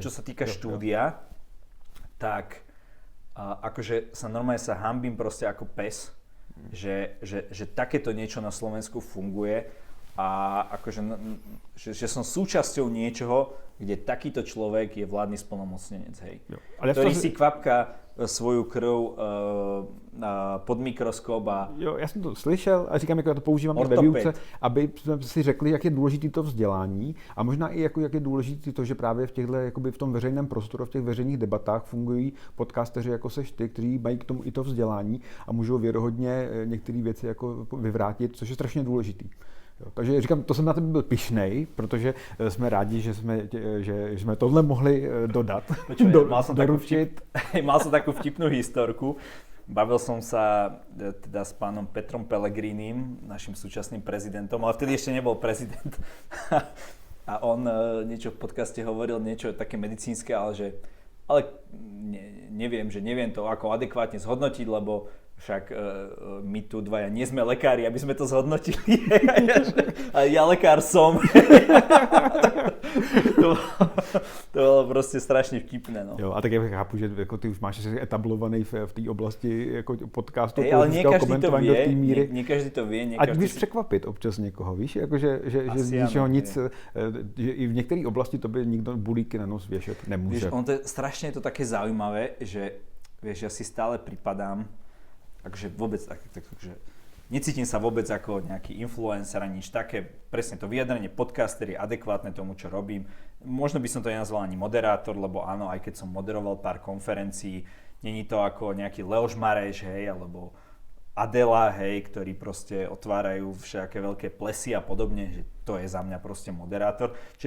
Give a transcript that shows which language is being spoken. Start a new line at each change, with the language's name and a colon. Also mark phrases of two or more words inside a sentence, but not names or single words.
Slovak: Čo sa týka štúdia, tak akože normálne sa hanbím proste ako pes, že takéto niečo na Slovensku funguje a akože, že som súčasťou niečoho, kde takýto človek je vládny splnomocnenec, hej. Ktorý si kvapka svoju krv pod mikroskop a...
Czech: Jo, já jsem to slyšel a říkám, jako já to používám i ve výuce, aby jsme si řekli, jak je důležité to vzdělání a možná i jak je důležité to, že právě v těchto, jakoby v tom veřejném prostoru, v těch veřejných debatách fungují podcasteři jako seš ty, kteří mají k tomu i to vzdělání a můžou věrohodně některé věci jako vyvrátit, což je strašně důležitý. Jo, takže říkám, to jsem na tebe byl pyšnej, protože jsme rádi, že jsme tohle mohli dodat.
Slovak: Mal som takú vtipnú historku. Bavil som sa teda s pánom Petrom Pellegrinim, našim súčasným prezidentom, ale vtedy ešte nebol prezident. A on niečo v podcaste hovoril, niečo také medicínske, ale neviem to ako adekvátne zhodnotiť, lebo však my tu dvaja nie sme lekári, aby sme to zhodnotili. A ja lekár som. To bolo proste strašne vtipné. No.
Czech: Jo, a tak ja chápu, že jako ty už máš etablovaný v té oblasti jako podcastu,
Slovak: ale nie každý to vie, nie každý to vie.
Czech: Ať víš překvapit občas někoho, víš, jako, že z ničeho nic, že i v některé oblasti to by nikdo bulíky na nos věšet nemůže. Víš,
Slovak: to je strašne to také zaujímavé, že vieš, ja si stále pripadám, takže vôbec takže necítim sa vôbec ako nejaký influencer ani nič také. Presne to vyjadrenie podcaster je adekvátne tomu, čo robím. Možno by som to nenazval ani moderátor, lebo áno, aj keď som moderoval pár konferencií, není to ako nejaký Leoš Mareš, hej, alebo Adela, hej, ktorí proste otvárajú všaké veľké plesy a podobne, že to je za mňa proste moderátor.